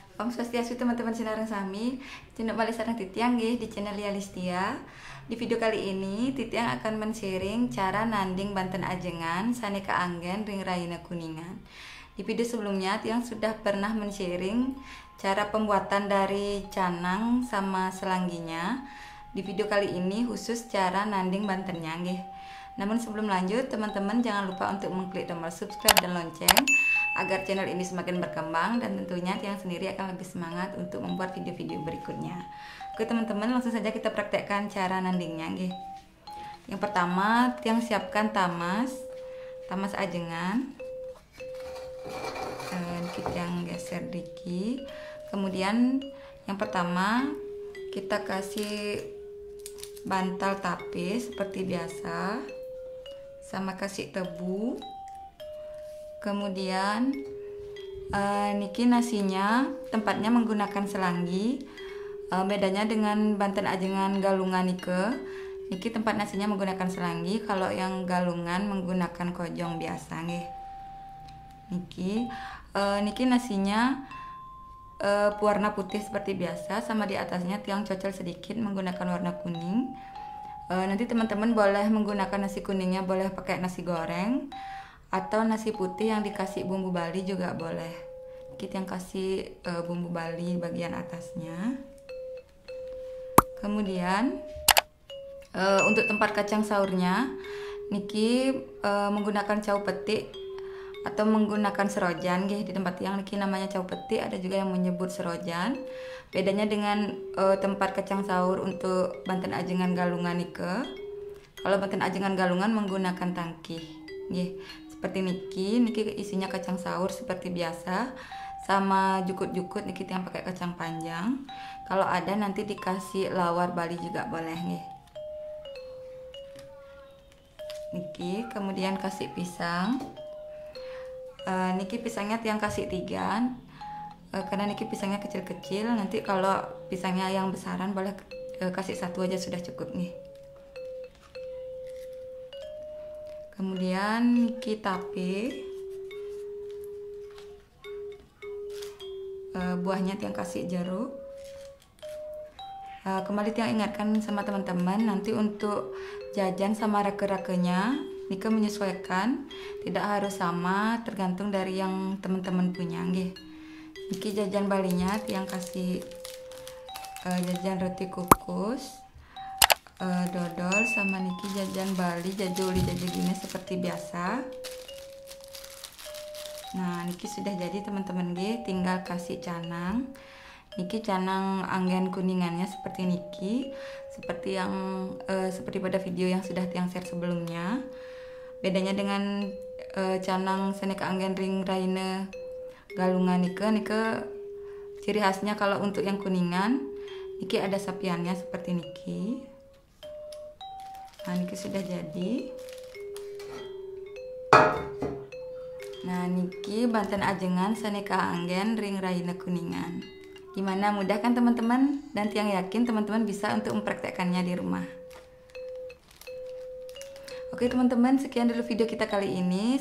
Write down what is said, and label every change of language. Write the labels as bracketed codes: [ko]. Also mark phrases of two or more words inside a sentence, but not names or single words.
[ban] Om Swastiastu teman-teman sinareng sami, Cendok balik sareng Titiang nggih [id] di channel [ban] Lialistia. [id] Di video kali ini Titiang akan men-sharing cara nanding Banten Ajengan [ban] Saneka Anggen Ring Raina [id] Kuningan. Di video sebelumnya Tiang sudah pernah men-sharing cara pembuatan dari canang sama selangginya. Di video kali ini khusus cara nanding Bantennya nggih. Namun sebelum lanjut, teman-teman jangan lupa untuk mengklik tombol subscribe dan lonceng agar channel ini semakin berkembang, dan tentunya Tiang sendiri akan lebih semangat untuk membuat video-video berikutnya. Oke teman-teman, langsung saja kita praktekkan cara nandingnya nggih. Yang pertama, Tiang siapkan tamas ajengan. Tiang geser dikit. Kemudian yang pertama kita kasih bantal tapis seperti biasa, sama kasih tebu. Kemudian niki nasinya tempatnya menggunakan selanggi. Bedanya dengan Banten Ajengan Galungan niki tempat nasinya menggunakan selanggi, kalau yang galungan menggunakan kojong biasa nggih. Niki nasinya warna putih seperti biasa, sama di atasnya Tiang cocol sedikit menggunakan warna kuning. Nanti teman-teman boleh menggunakan nasi kuningnya, boleh pakai nasi goreng atau nasi putih yang dikasih bumbu Bali juga boleh. Kita yang kasih bumbu Bali bagian atasnya. Kemudian untuk tempat kacang sahurnya niki menggunakan cau petik atau menggunakan serojan nggih. Di tempat yang niki namanya cau petik, ada juga yang menyebut serojan. Bedanya dengan tempat kacang sahur untuk Banten Ajengan Galungan kalau Banten Ajengan Galungan menggunakan tangkih nggih. Seperti niki isinya kacang sahur seperti biasa, sama jukut-jukut niki yang pakai kacang panjang. Kalau ada nanti dikasih lawar Bali juga boleh nggih. Niki kemudian kasih pisang. Niki pisangnya Tiang kasih 3, karena niki pisangnya kecil-kecil. Nanti kalau pisangnya yang besaran boleh kasih 1 aja sudah cukup nih. Kemudian niki tape, buahnya Tiang kasih jeruk. Kembali Tiang ingatkan sama teman-teman, nanti untuk jajan sama rake-rakenya niki menyesuaikan, tidak harus sama, tergantung dari yang teman-teman punya nggih. Niki jajan Balinya Tiang kasih jajan roti kukus, dodol, sama niki jajan Bali jajuli gini seperti biasa. Nah niki sudah jadi teman-teman nggih, tinggal kasih canang. Niki canang [ban] anggen kuningannya [id] seperti niki, seperti yang seperti pada video yang sudah Tiang share sebelumnya. Bedanya dengan canang [ban] Saneka Anggen Ring Raina [id] Galungan niki ciri khasnya kalau untuk yang kuningan niki ada sapiannya seperti niki. Nah niki sudah jadi. Nah niki Banten Ajengan [ban] Saneka Anggen Ring Raina [id] Kuningan. Gimana, mudah kan teman-teman? Dan Tiang yakin teman-teman bisa untuk mempraktekkannya di rumah. Oke teman-teman, sekian dulu video kita kali ini.